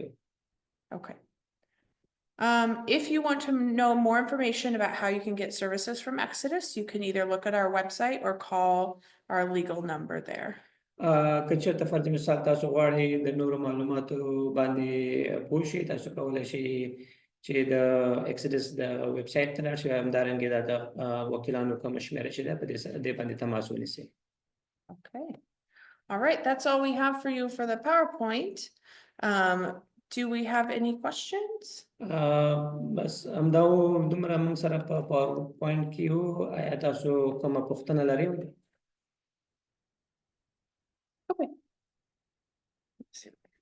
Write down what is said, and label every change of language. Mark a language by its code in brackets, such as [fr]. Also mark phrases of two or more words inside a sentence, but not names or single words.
[en] Okay. If you want to know more information about how you can get services from Exodus, you can either look at our website or call our legal number there. [ps] که چېرته فرض مثال تاسو غواړئ د نورو معلوماتو باندې پوه شئ تاسو کولی شئ چې د اکسیډس د ویب سایټ ته لاړ شئ همدارنګه د وکیلانو کومه شمېره چې ده په دې باندې تماس ونیسئ. [en] Okay. All right, that's all we have for you for the PowerPoint. Do we have any questions? [ps] بس همدا دومره موږ سره په پاور پوینټ کې یو ایا تاسو کومه پوښتنه لرئ؟ [en] Okay. Let's see.